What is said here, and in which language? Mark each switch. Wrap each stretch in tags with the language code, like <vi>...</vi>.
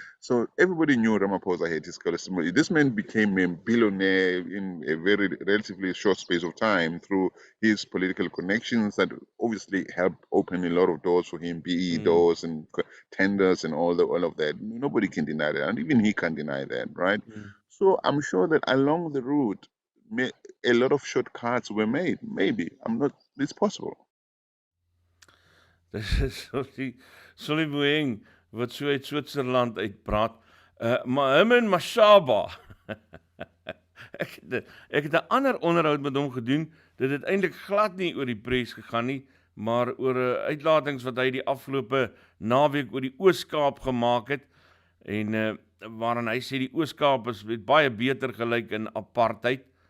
<en>So everybody knew Ramaphosa had his cholesterol. This man became a billionaire in a very relatively short space of time through his political connections that obviously helped open a lot of doors for him, BE doors and tenders and all of that. Nobody can deny that, and even he can't deny that, right? So I'm sure that along the route, a lot of shortcuts were made. Maybe. It's possible.</en> <af>Dis is Solly Boeing wat so uit Switserland uitpraat. Maar hom en Mashaba. Ek het 'n ander onderhoud met hom gedoen. Dit het eintlik glad nie oor die pres gegaan nie, maar oor uitlatings wat hy die afgelope naweek oor die Oos-Kaap gemaak het en waarin hy sê die Oos-Kaap het baie beter gelyk in apartheid.</af>